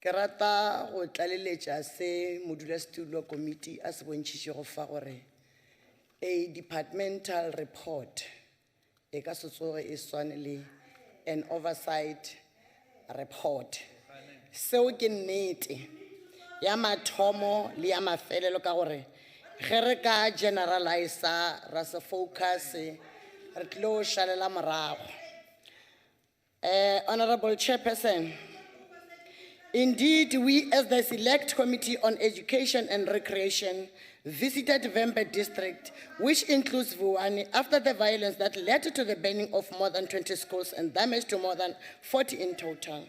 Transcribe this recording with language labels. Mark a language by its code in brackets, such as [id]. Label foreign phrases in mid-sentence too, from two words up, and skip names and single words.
[nso] Ke rata go tlaleletša se modulasetulo committee a se bontšhitše go fa gore a [en] departmental report [nso] e ka se tsoge e swane le [en] an oversight report. [nso] Seo ke nnete ya mathomo le ya mafelelo ka gore ge re ka generalize ra se focus re tlo šalela morago. [en] Honorable Chairperson, indeed, we as the Select Committee on Education and Recreation visited Vembe District, which includes Vuwani, after the violence that led to the burning of more than 20 schools and damage to more than 40 in total.